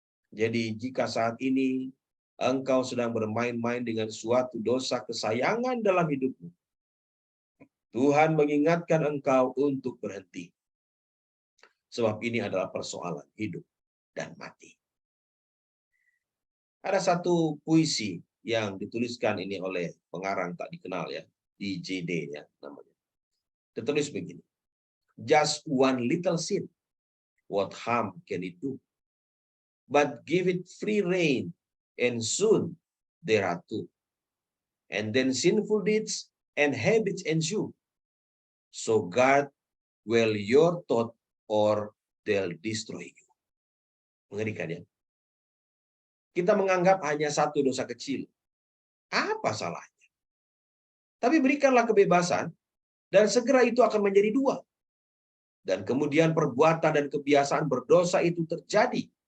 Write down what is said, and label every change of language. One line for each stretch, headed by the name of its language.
Indonesian: Jadi jika saat ini engkau sedang bermain-main dengan suatu dosa kesayangan dalam hidupmu, Tuhan mengingatkan engkau untuk berhenti. Sebab ini adalah persoalan hidup dan mati. Ada satu puisi yang dituliskan ini oleh pengarang tak dikenal ya, di JD ya namanya. Tertulis begini.
English: Just one little sin, what harm can it do? But give it free rein, and soon there are two. And then sinful deeds and habits ensue. So guard well your thought or they'll destroy you.
Indonesian: Mengerikan ya. Kita menganggap hanya satu dosa kecil. Apa salahnya? Tapi berikanlah kebebasan dan segera itu akan menjadi dua. Dan kemudian perbuatan dan kebiasaan berdosa itu terjadi.